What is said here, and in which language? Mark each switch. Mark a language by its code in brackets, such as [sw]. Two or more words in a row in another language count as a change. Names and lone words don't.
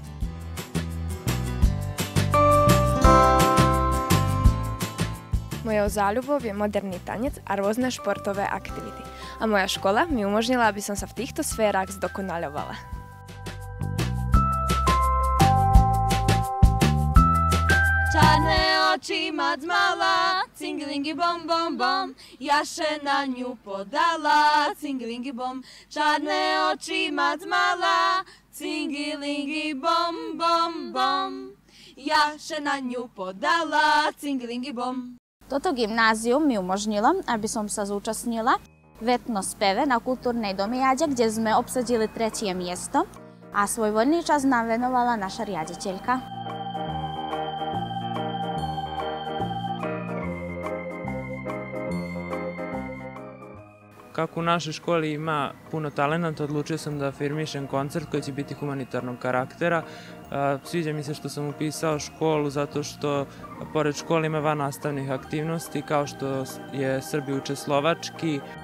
[sk] Mojou záľubou je moderný tanec a rôzne športové aktivity. A moja škola mi umožnila, aby som sa v týchto sférach zdokonaľovala. Čarné oči mať mala, cingilingi bom bom bom, Jaše na ňu podala, cingilingi bom. Čarné oči mať mala, cingilingi bom bom bom, Jaše na ňu podala, cingilingi bom. Toto gymnázium mi umožnilo, aby som sa zúčastnila v etnospeve na kultúrnej domiade, kde sme obsadili 3. miesto a svoj voľný čas nám venovala naša riaditeľka. [sr] Kako u našoj školi ima puno talenata, odlučio sam da afirmišem koncert koji će biti humanitarnog karaktera. Sviđa mi se što sam upisao školu zato što pored škole ima vannastavnih aktivnosti kao što je Srbi uče slovački.